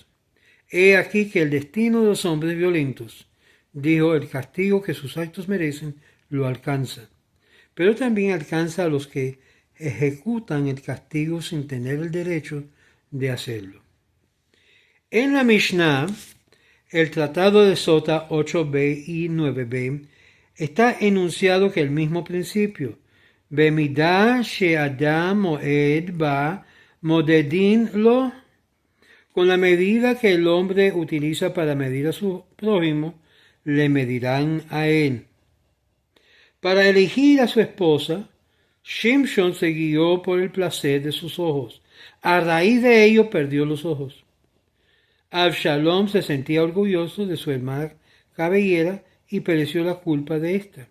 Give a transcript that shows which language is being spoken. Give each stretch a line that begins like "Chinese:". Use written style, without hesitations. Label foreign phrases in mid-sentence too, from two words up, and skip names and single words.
Spanish: He aquí que el destino de los hombres violentos, dijo, el castigo que sus actos merecen, lo alcanza, pero también alcanza a los que ejecutan el castigo sin tener el derecho de hacerlo. En la Mishnah, el tratado de Sota 8b y 9b, está enunciado que el mismo principio,
Hebrew: במידה שאדם מודד בה מודדין לו,
Spanish: con la medida que el hombre utiliza para medir a su prójimo, le medirán a él. Para elegir a su esposa, Shimshon se guió por el placer de sus ojos. A raíz de ello perdió los ojos. Absalom se sentía orgulloso de su hermana cabellera y pereció la culpa de ésta.